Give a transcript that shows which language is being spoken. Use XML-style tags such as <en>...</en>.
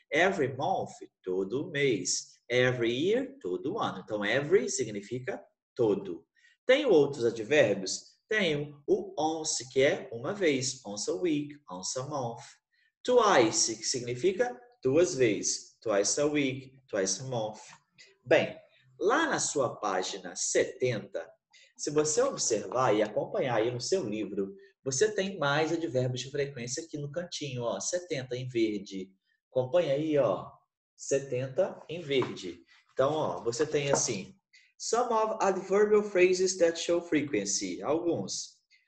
<en>Every month,</en> <pt>todo mês.</pt> <en>Every year,</en> <pt>todo ano. Então, every significa todo. Tem outros advérbios? Tenho o once, que é uma vez.</pt> <en>Once a week, once a month.</en> <pt>Twice, que significa duas vezes.</pt> <en>Twice a week, twice a month.</en> <pt>Bem, lá na sua página 70, se você observar e acompanhar aí no seu livro, você tem mais advérbios de frequência aqui no cantinho, ó, 70 em verde. Acompanha aí, ó, 70 em verde. Então, ó, você tem assim,</pt> <en>some of adverbial phrases that show frequency.</en> <pt>Alguns.</pt>